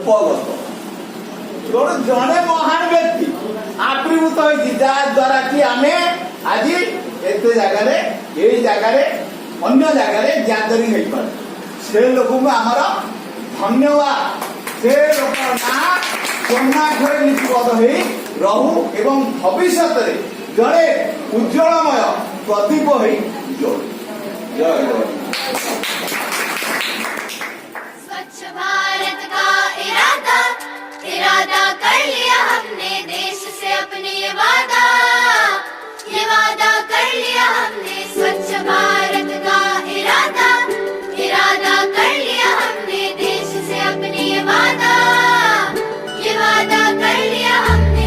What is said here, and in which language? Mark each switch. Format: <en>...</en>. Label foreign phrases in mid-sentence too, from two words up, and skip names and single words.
<or>ଉପଗତ ତେଣୁ ଜଣେ ମହାନ ବ୍ୟକ୍ତି ଆବିର୍ଭୂତ ହୋଇଛି ଯାହା ଦ୍ୱାରା କି ଆମେ ଆଜି ଏତେ ଜାଗାରେ ଏଇ ଜାଗାରେ ଅନ୍ୟ ଜାଗାରେ ଗ୍ୟାଦରିଂ ହେଇପାରେ ସେ ଲୋକଙ୍କୁ ଆମର ଧନ୍ୟବାଦ। ସେ ଲୋକର ନାଁ ସ୍ୱର୍ଣ୍ଣାକ୍ଷରେ ଲିପିବଦ୍ଧ ହେଇ ରହୁ ଏବଂ ଭବିଷ୍ୟତରେ ଜଣେ ଉଜ୍ଜଳମୟ ପ୍ରଦୀପ ହେଇ ଜଳୁ। ଜୟ ଜଗନ୍ନାଥ।</or> <hi>स्वच्छ भारत का इरादा इरादा कर लिया हमने देश से अपने ये वादा कर लिया हमने। स्वच्छ भारत का इरादा इरादा कर लिया हमने देश से अपने ये वादा कर लिया हमने।</hi>